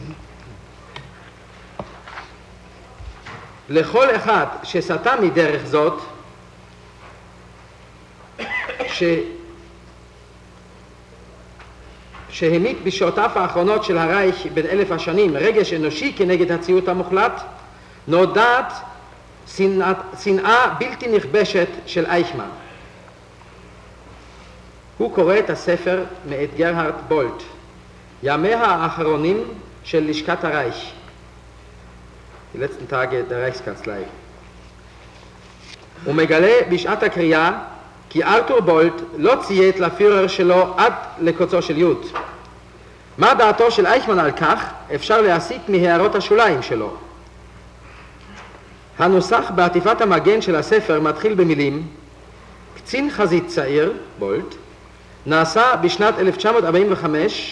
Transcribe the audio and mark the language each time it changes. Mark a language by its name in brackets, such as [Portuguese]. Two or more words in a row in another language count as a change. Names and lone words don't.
[Hebrew] לכל אחד שסטה מדרך זאת, שהעמיק בשעותיו האחרונות של הרייך בין 1000 השנים רגש אנושי כנגד הציות המוחלט, נודעת שנאה בלתי נכבשת של אייכמן. הוא קורא את הספר מאת גרהרד בולט, ימיה האחרונים של לשכת הרייך, [German] die letzten Tage der Reichskanzlei. [Hebrew] הוא מגלה בשעת הקריאה כי ארתור בולט לא ציית לפירר שלו עד לקוצו של יוד. מה דעתו של אייכמן על כך אפשר להסיק מהערות השוליים שלו. הנוסח בעטיפת המגן של הספר מתחיל במילים: קצין חזית צעיר, בולט, נעשה בשנת 1945.